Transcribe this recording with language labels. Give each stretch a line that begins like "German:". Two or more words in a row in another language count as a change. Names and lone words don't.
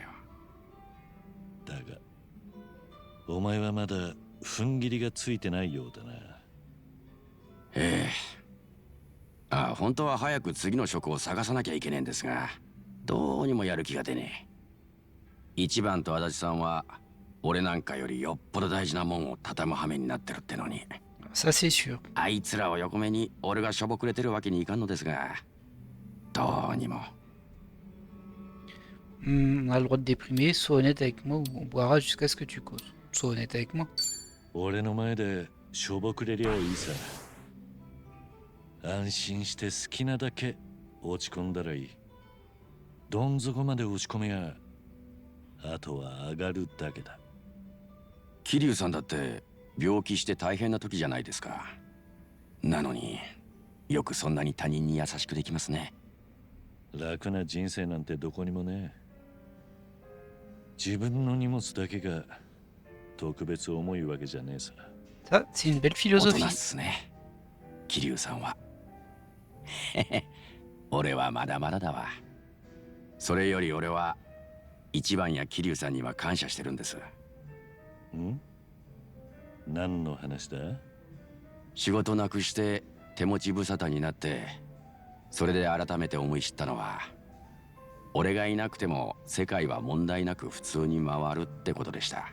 Japanese: だがお前はまだ踏ん切りがついてないようだな。ええ。本当は早く次の職を探さなきゃいけねえんですが、どうにもやる気が出ねえ。一番と足立さんは俺なんかよりよっぽど大事なもんを畳む羽目になってるってのに、
French: Ça, c'est sûr.
Japanese: あいつらを横目に俺がしょぼくれてるわけにいかんのですが、どうにも。
French: On a le droit de déprimer, sois honnête avec moi ou on boira jusqu'à ce que tu causes. Sois honnête avec moi.
Japanese: 俺の前でしょぼくれりゃいいさ。安心して好きなだけ落ち込んだらいい。どん底まで落ち込めや、あとは上がるだけだ。桐生さんだって病気して大変な時じゃないですか。なのによくそんなに他人に優しくできますね。楽な人生なんてどこにもねえ。自分の荷物だけが特別重いわけじゃねえさ。
French: Ça, c'est une belle
Japanese: 大人
French: philosophie.
Japanese: っすね、桐生さんは。俺はまだまだだわ。それより俺は一番や桐生さんには感謝してるんです。ん？何の話だ？仕事なくして手持ち無沙汰になって、それで改めて思い知ったのは、俺がいなくても世界は問題なく普通に回るってことでした。